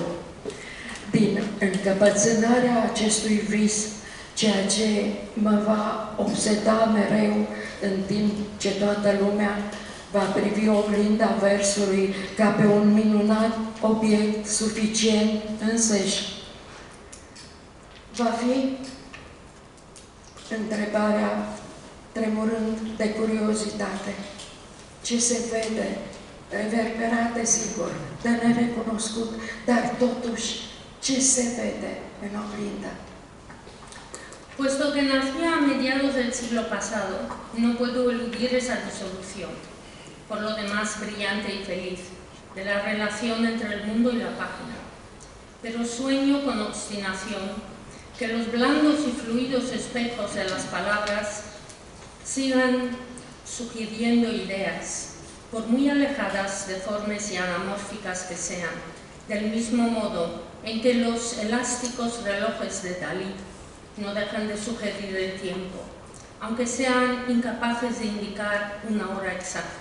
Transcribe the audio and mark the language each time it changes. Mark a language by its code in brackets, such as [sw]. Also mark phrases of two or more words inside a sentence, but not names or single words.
[ro] Din încăpățânarea acestui vis, ceea ce mă va obseda mereu în timp ce toată lumea va privi oglinda versului ca pe un minunat obiect suficient însăși, va fi întrebarea tremurând de curiozitate. Ce se vede, reverberate sigur, de nerecunoscut, dar totuși ce se vede en oglindă? [es] Puesto que nací a mediados del siglo pasado, no puedo eludir esa disolución, por lo demás brillante y feliz, de la relación entre el mundo y la página. Pero sueño con obstinación que los blandos y fluidos espejos de las palabras sigan sugiriendo ideas, por muy alejadas, deformes y anamórficas que sean, del mismo modo en que los elásticos relojes de Dalí no dejan de sugerir el tiempo, aunque sean incapaces de indicar una hora exacta.